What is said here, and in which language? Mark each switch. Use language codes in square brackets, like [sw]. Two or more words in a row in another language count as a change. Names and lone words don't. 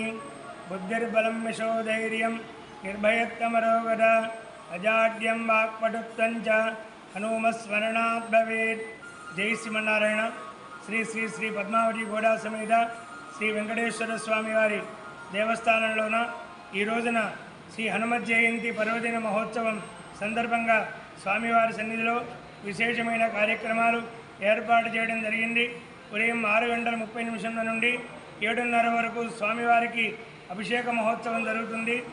[sa] बुद्धिर्बलं यशोधैर्यं निर्भयत्वमरोगता अजाड्यं वाक्पटुत्वं च हनुमस्मरणात् भवेत्। [te] జయ శ్రీమన్నారాయణ। శ్రీ శ్రీ శ్రీ పద్మావతి గోడా సమేత శ్రీ వేంకటేశ్వర స్వామి వారి దేవస్థానంలోన ఈ రోజున శ్రీ హనుమత్ జయంతి పర్వదిన మహోత్సవం సందర్భంగా స్వామివారి సన్నిధిలో విశేషమైన కార్యక్రమాలు ఏర్పాటు చేయడం జరిగింది. ఉదయం 6:30 నుండి 7:30 వరకు స్వామివారికి అభిషేక మహోత్సవం జరుగుతుంది.